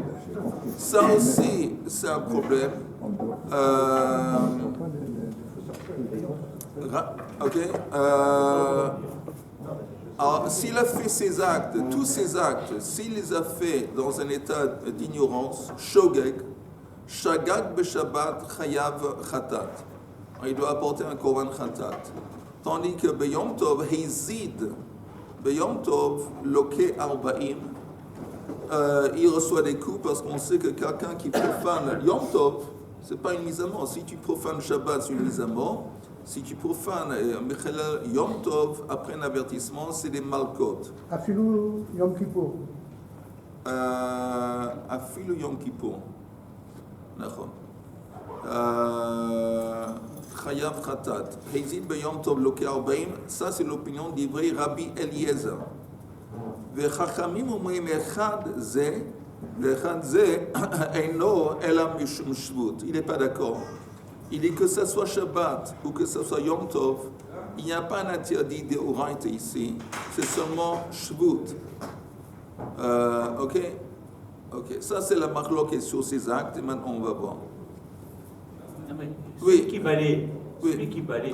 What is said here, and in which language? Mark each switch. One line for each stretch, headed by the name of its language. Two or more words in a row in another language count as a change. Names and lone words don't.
French: Ça aussi, c'est un problème. Alors, s'il a fait ces actes, tous ces actes, s'il les a fait dans un état d'ignorance, shogeg,
Hebrew: שגג בשבת חייב חטאת.
French: Il doit apporter un
Hebrew: קרבן חטאת.
French: Tandis que
Hebrew: ביום טוב הזיד ביום טוב לוקה ארבעים,
French: il reçoit des coups parce qu'on sait que quelqu'un qui profane Yom Tov, c'est pas une mise à mort. Si tu profanes Shabbat, c'est une mise à mort. Si tu profanes Yom Tov, après un avertissement, c'est des malkot.
Hebrew: אפילו יום כיפור. אפילו יום כיפור.
French: D'accord.
Hebrew: חייב חטאת. הזיד ביום טוב לוקה ארבעים.
French: Ça, c'est l'opinion d'Ivry Rabbi Eliezer.
Hebrew: וחכמים אומרים אחד זה ואחד זה אינו אלא משום שבות.
French: Il n'est pas d'accord. Il dit que ça soit Shabbat ou que ça soit Yom Tov, il n'y a pas un interdit de Oraïta ici, c'est seulement Shvut. Ok, ça c'est la marloquette sur ces actes et maintenant on va voir. Oui. Qui balaye. Oui. Qui balaye.